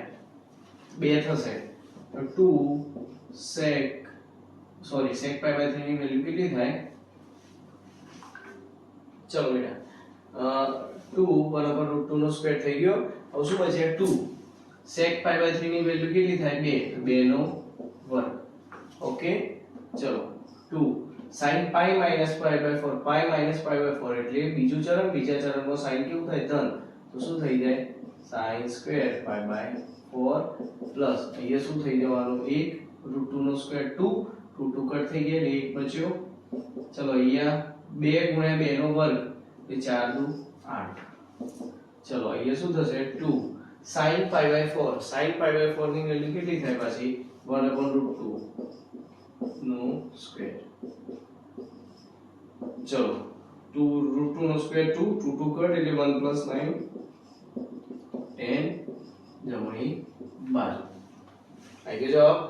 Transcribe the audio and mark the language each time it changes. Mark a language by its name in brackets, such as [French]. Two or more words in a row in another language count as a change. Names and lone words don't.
[Gujarati] 2 થશે. તો 2 sec π/3 ની વેલ્યુ કેટલી થાય? ચલો બેટા 2 1/√2 નો સ્ક્વેર થઈ ગયો. હવે શું બચે? 2 sec π/3 ની વેલ્યુ કેટલી થાય? 2, તો 2 નો વર્ગ. ઓકે, ચલો [English] 2 sin pi minus pi by 4 pi minus pi by 4 [Gujarati] એટલે બીજું ચરણ, બીજા ચરણમાં sin કેવું થાય ધન, તો શું થઈ જાય [English] sin square pi by 4 [Gujarati] પ્લસ અહીંયા શું થઈ જવાનું 1 √2 નો સ્ક્વેર 2 2 2 કટ થઈ ગયા એટલે 1 બચ્યો. ચલો અહીંયા 2 ગુણ્યા 2 નો વર્ગ એટલે 4 દુ 8. ચલો અહીંયા શું થશે [English] 2 sin pi by 4 sin pi by 4 [Gujarati] ની વેલ્યુ કેટલી થાય પાછી 1/√2 નો સ્ક્વેર. ચલો 2 √2 નો સ્ક્વેર 2 2 2 કટ એટલે 1 + 9 10 જમણી બાજુ આવી ગયો જવાબ.